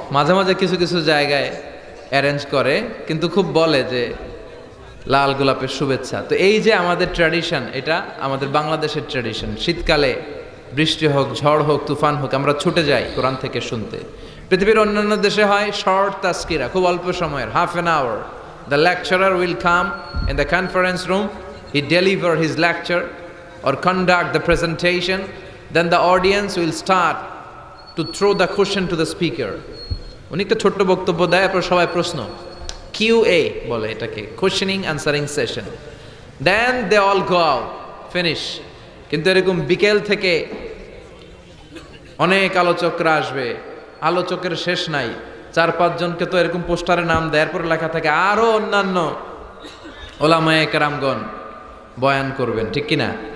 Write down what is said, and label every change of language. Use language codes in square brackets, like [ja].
[bn] মাঝে মাঝে কিছু কিছু জায়গায় অ্যারেঞ্জ করে, কিন্তু খুব বলে যে লাল গোলাপের শুভেচ্ছা। তো এই যে আমাদের ট্র্যাডিশন, এটা আমাদের বাংলাদেশের ট্র্যাডিশন। শীতকালে বৃষ্টি হোক, ঝড় হোক, তুফান হোক, আমরা ছুটে যাই কোরআন থেকে শুনতে। পৃথিবীর অন্যান্য দেশে হয় শর্ট তাস্কিরা, খুব অল্প সময়ের, [en] Half an hour. The lecturer will come in the conference room, he deliver his lecture or conduct the presentation, then the audience will start to throw the question to the speaker. [bn] উনি একটা ছোট্ট বক্তব্য দেয়, এরপর সবাই প্রশ্ন, QA বলে এটাকে, [en] questioning answering session. Then they all go out, finish. [bn] কিন্তু এরকম বিকেল থেকে অনেক আলোচকরা আসবে, আলোচকের শেষ নাই। 4-5 জনকে তো এরকম পোস্টারে নাম দেয়, এরপর লেখা থাকে আরো অন্যান্য ওলামায়ে কেরামগণ বয়ান করবেন, ঠিক কিনা?